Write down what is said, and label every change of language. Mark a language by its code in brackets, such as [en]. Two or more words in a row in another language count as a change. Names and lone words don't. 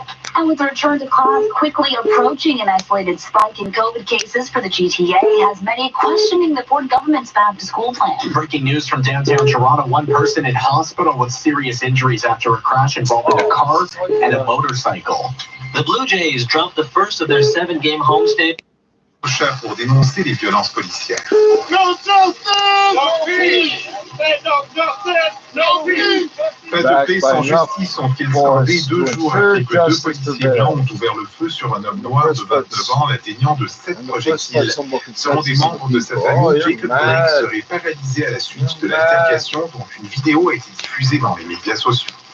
[en] And with the return to class quickly approaching, an isolated spike in COVID cases for the GTA has many questioning the Ford government's back-to-school plan. Breaking news from downtown Toronto, one person in hospital with serious injuries after a crash involving a car and a motorcycle. The Blue Jays dropped the first of their 7-game homestand. [fr] Pour dénoncer les violences policières. [en] No justice! No peace! No justice! No peace! [fr] Pas de paix sans justice sont-ils scandés 2 jours après que 2 policiers blancs ont ouvert le feu sur un homme noir de 29 ans, l'atteignant de 7 projectiles. Selon des membres de sa famille, Jacob Blake serait paralysé à la suite de l'altercation dont une vidéo a été diffusée dans les médias sociaux.